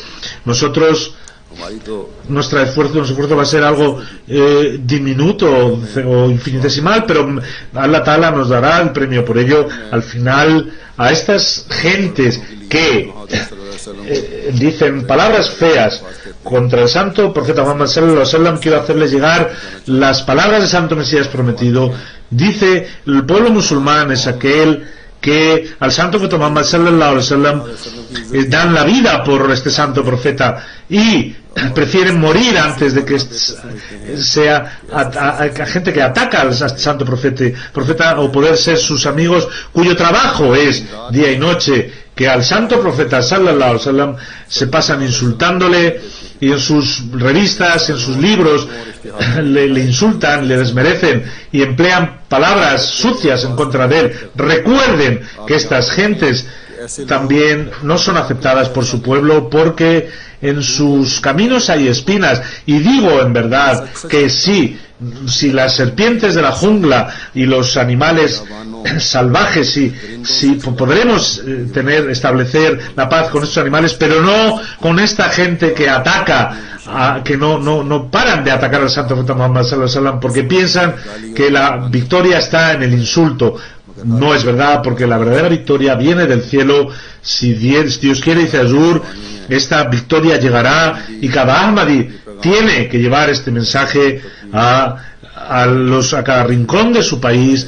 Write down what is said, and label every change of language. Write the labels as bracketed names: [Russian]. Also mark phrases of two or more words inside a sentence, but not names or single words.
[Spanish] Nuestro esfuerzo va a ser algo diminuto o infinitesimal, pero [Arabic] الله تعالى [Spanish] nos dará el premio por ello. Al final, a estas gentes que dicen palabras feas contra el santo profeta Muhammad [Arabic] صلى الله عليه وسلم, [Spanish] quiero hacerles llegar las palabras del santo Mesías prometido. Dice: el pueblo musulmán es aquel que al santo profeta Muhammad [Arabic] صلى الله عليه وسلم [Spanish] dan la vida por este santo profeta y prefieren morir antes de que sea a gente que ataca al santo profeta o poder ser sus amigos, cuyo trabajo es día y noche que al santo profeta [Arabic] صلى الله عليه وسلم [Spanish] se pasan insultándole, y en sus revistas, en sus libros le insultan, le desmerecen y emplean palabras sucias en contra de él. Recuerden que estas gentes también no son aceptadas por su pueblo, porque en sus caminos hay espinas. Y digo en verdad que sí, si las serpientes de la jungla y los animales salvajes, si podremos establecer la paz con estos animales, pero no con esta gente que ataca, que no paran de atacar al Santo Profeta Muhammad [Arabic] صلى الله عليه وسلم [Spanish] porque piensan que la victoria está en el insulto. No es verdad, porque la verdadera victoria viene del cielo. Si Dios quiere, dice Azur, esta victoria llegará, y cada Ahmadi tiene que llevar este mensaje a cada rincón de su país.